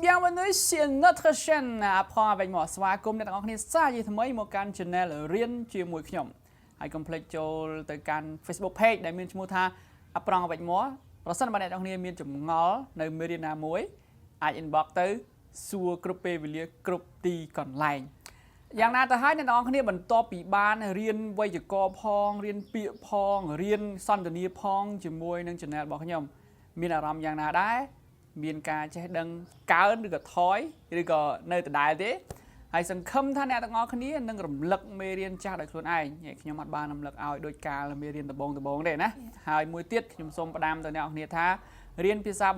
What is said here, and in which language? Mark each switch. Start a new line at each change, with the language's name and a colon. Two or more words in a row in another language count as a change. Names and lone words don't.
French: bienvenue sur notre chaîne Apprends avec moi
Khmer: ស្វាគមន៍អ្នកទាំងអស់គ្នាសាជាថ្មីមកកាន់ channel រៀនជាមួយខ្ញុំហើយកុំភ្លេចចូលទៅកាន់ Facebook page ដែលមានឈ្មោះថា Apprends avec moi ប្រសិនបើអ្នកទាំងអស់គ្នាមានចម្ងល់នៅមេរៀនណាមួយអាច inbox ទៅសួរគ្រប់ពេលវេលាគ្រប់ទីកន្លែងយ៉ាងណាទៅហើយអ្នកទាំងអស់គ្នាបន្ទាប់ពីបានរៀនវេយ្យាករណ៍ផងរៀនពាក្យផងរៀនសន្ទនាផងជាមួយនឹង channel របស់ខ្ញុំមានអារម្មណ៍យ៉ាងណាដែរមានការចេះដឹងកើនឬក៏ថយឬក៏នៅដដែលទេហើយសង្ឃឹមថាអ្នកទាំងអស់គ្នានឹងរំលឹកមេរៀនចាស់ដោយខ្លួនឯងខ្ញុំអត់បានរំលឹកឲ្យដោយកាលមេរៀនដំបូងទេណាហើយមួយទៀតខ្ញុំសូមផ្ដាំទៅអ្នកទាំងអស់គ្នាថារៀនភាសា